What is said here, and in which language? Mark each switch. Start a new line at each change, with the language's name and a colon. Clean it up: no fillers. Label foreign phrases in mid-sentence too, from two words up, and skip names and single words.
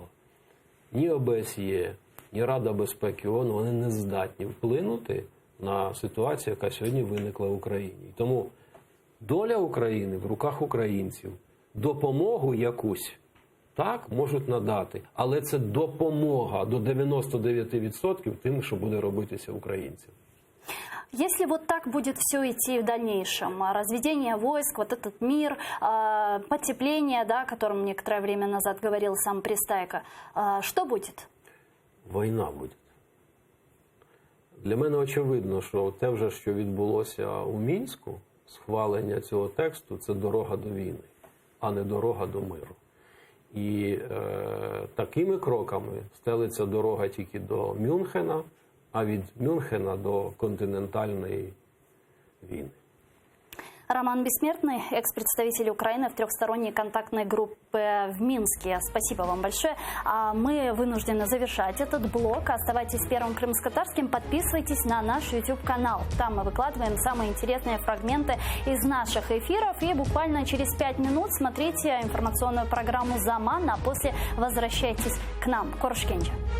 Ukrainian: Ні ОБСЄ, ні Рада безпеки ООН, вони не здатні вплинути на ситуацію, яка сьогодні виникла в Україні. Тому доля України в руках українців. Допомогу якусь, так, можуть надати, але це допомога до 99% тим, що буде робитися українцям.
Russian: Если вот так будет все идти в дальнейшем, разведение войск, вот этот мир, потепление, да, о котором некоторое время назад говорил сам Пристайко, что будет?
Ukrainian: Війна буде. Для мене очевидно, що те вже, що відбулося у Мінську, схвалення цього тексту, це дорога до війни, а не дорога до миру. І такими кроками стелиться дорога тільки до Мюнхена, а від Мюнхена до
Russian: континентальной войны. Роман Бессмертный, экс-представитель Украины в трехсторонней контактной группе в Минске. Спасибо вам большое. А мы вынуждены завершать этот блок. Оставайтесь с Первым крымско-татарским. Подписывайтесь на наш YouTube-канал. Там мы выкладываем самые интересные фрагменты из наших эфиров. И буквально через 5 минут смотрите информационную программу «Заман», а после возвращайтесь к нам.
Crimean Tatar: Коршкенча.